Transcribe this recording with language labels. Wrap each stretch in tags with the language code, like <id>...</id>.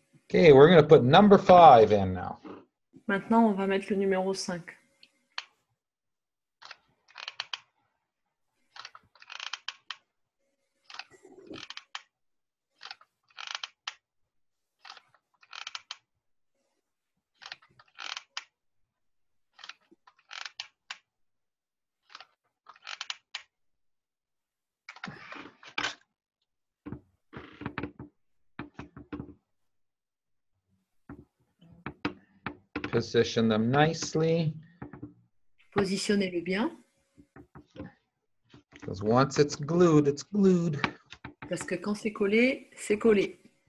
<en>Okay, we're going to put number 5 in now.</en> <fr>Maintenant, on va mettre le numéro 5.</fr> <en>Position them nicely.</en> <fr>Positionnez-le bien.</fr> <en>Because once it's glued, it's glued.</en> <fr>Parce que quand c'est collé, c'est collé.</fr>